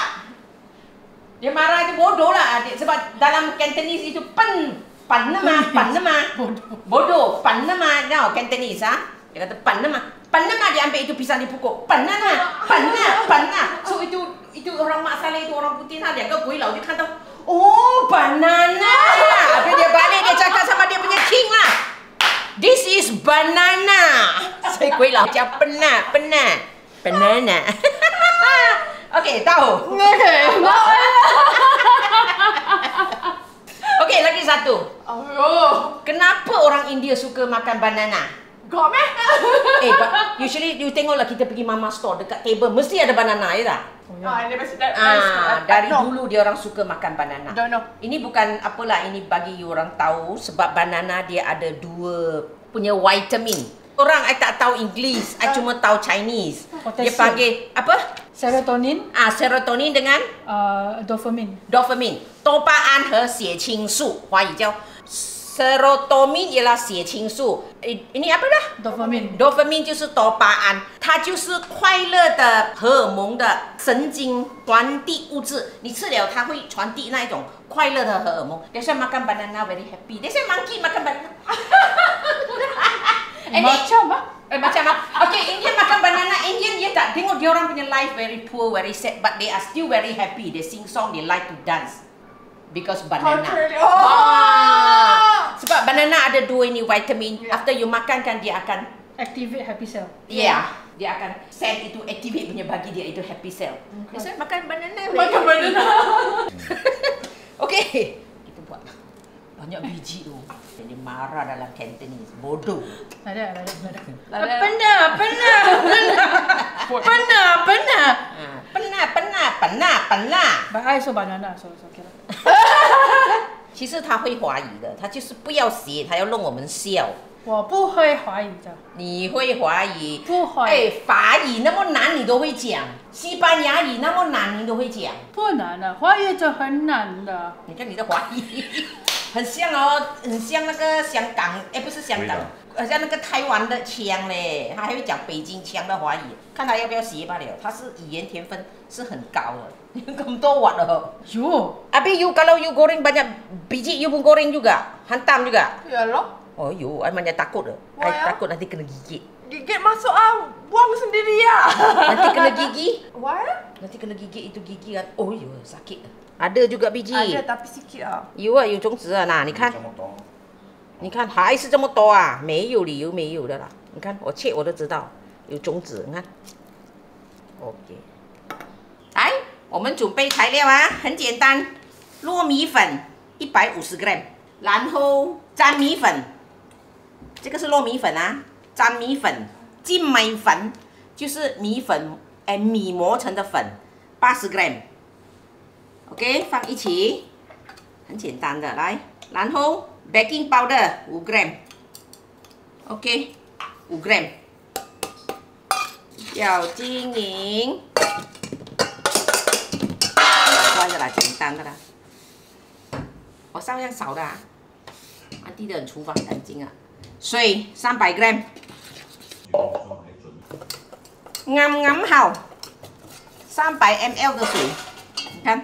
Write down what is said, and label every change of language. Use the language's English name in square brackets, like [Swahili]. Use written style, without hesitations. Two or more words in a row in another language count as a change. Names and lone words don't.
[Malay] Dia marah dia bodoh lah sebab dalam Cantonese itu panama. Bodoh. Panama. No, Cantonese Dia kata panama dia ambil itu pisang dia pukul. Panama. So itu orang Mak Saleh itu orang putih lah, 2 [Chinese] 个鬼佬就看到哦 [Malay] banana， habis dia balik dia cakap sama dia punya king lah, [English] this is banana. [Chinese] 所以鬼佬叫 penat banana. [Malay] Okay, tahu? Okay, lagi satu. Kenapa orang India suka makan banana? [English] Got meh? [Malay] Usually you tengok lah kita pergi mama store dekat table mesti ada banana ya tak? [English] I never seen that. [Malay] Dari dulu dia orang suka makan banana. [English] Don't know. [Malay] Ini bukan apalah, ini bagi you orang tahu sebab banana dia ada 2 punya vitamin. Orang I tak tahu English, I cuma tahu Chinese. Dia panggil apa? Serotonin. Serotonin dengan dopamine. [Chinese] 多巴胺和血清素，华语叫 serotonin ialah 血清素。 [Malay] ini apa dah? [Chinese] Dopamine 就是多巴胺，它就是快乐的荷尔蒙的神经传递物质。你吃了它会传递那一种快乐的荷尔蒙。 [English] That's why makan banana very happy. That's why monkey makan banana. [Malay] Macam okay, Indian makan banana. Indian dia tak tengok dia orang punya [English] life very poor, very sad, but they are still very happy. They sing song, they like to dance. because banana. Oh. [Malay] Sebab banana ada 2 ini vitamin. [English] After you [Malay] makan kan dia akan [English] Activate happy cell. [Malay] dia akan sel itu activate punya bagi dia itu [English] happy cell. [Malay] Biasa makan banana. Makan banana. Okey. Kita buat banyak biji tu. Jadi marah dalam Cantonese. Bodoh. Ada. Pernah. [English] But I also banana, so it's okay. [Chinese] 其实他会华语的，他就是不要学，他要弄我们笑。我不会华语的。你会华语？不会。哎，法语那么难你都会讲，西班牙语那么难你都会讲。不难的，华语就很难的。你看你的华语，很像哦，很像那个香港，哎，不是香港，好像那个台湾的腔嘞，他还会讲北京腔的华语，看他要不要学罢了。他是语言天分是很高的，咁多 watt loh. Yo. [Malay] Abi you kalau you goreng banyak biji you pun goreng juga, hantam juga. Ya loh. Oh you, I banyak takut loh. I takut nanti kena gigit. Gigit masuk buang sendiri ya. Nanti kena gigi. Why? Nanti kena gigit itu gigi kan. Oh yo sakit. Ada juga biji. Ada tapi sikit ah. [Chinese] 有啊，有种子啊，那你看，你看还是这么多啊，没有理由没有的啦。你看我切我都知道有种子，你看。OK， 来，我们准备材料啊，很简单，糯米粉150 gram， 然后粘米粉，这个是糯米粉啊，粘米粉，精米粉就是米粉，米磨成的粉，80 gram。OK， 放一起，很简单的，来，然后 [English] baking powder [Chinese] 5 gram，OK， 5 gram，要均匀，乖的啦，简单的啦，我少量少的啊，安迪的厨房干净啊，水300 gram， 啱好300 ml 的水，你看。